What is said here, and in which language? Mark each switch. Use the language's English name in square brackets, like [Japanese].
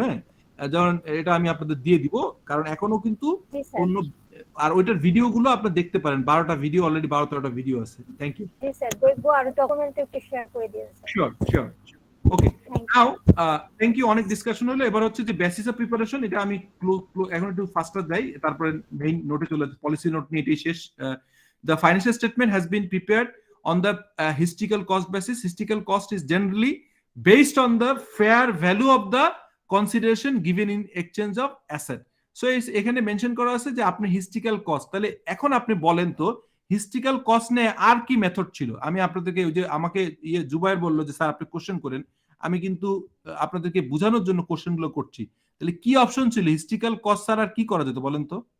[Bangla] হ্যাঁ, যেমন এটা আমি আপনাদের দিয়ে দিব, কারণ এখনো কিন্তু অন্য, আর ওইটার ভিডিও গুলো আপনি দেখতে পারেন, 12টা ভিডিও অলরেডি, 12-13টা ভিডিও আছে। [English] Thank you. [Bangla] জি স্যার, দেখবো আর ডকুমেন্ট একটু শেয়ার করে দিন sir. [English] Sure. Okay, now thank you, [Bangla] অনেক ডিসকাশন হলো। এবার হচ্ছে যে বেসিস অফ প্রিপারেশন, এটা আমি এখন একটু ফাস্টার যাই, তারপরে মেইন নোটে চলে যাচ্ছি। পলিসি নোট নিয়ে এটাই শেষ। [English] The financial statement has been prepared on the historical cost basis. Historical cost is generally based on the fair value of the consideration given in exchange of asset. [Bangla] So এখানে mention করা আছে যে আপনি historical cost, তাহলে এখন আপনি বলেন তো হিস্ট্রিক্যাল কস্ট নিয়ে আর কি মেথড ছিল? আমি আপনাদেরকে, ওই যে আমাকে জুবাইর বললো যে স্যার আপনি কোশ্চেন করেন, আমি কিন্তু আপনাদেরকে বোঝানোর জন্য কোশ্চেন গুলো করছি। তাহলে কি অপশন ছিল? হিস্ট্রিক্যাল কস্ট ছাড়া আর কি করা যেত বলেন তো?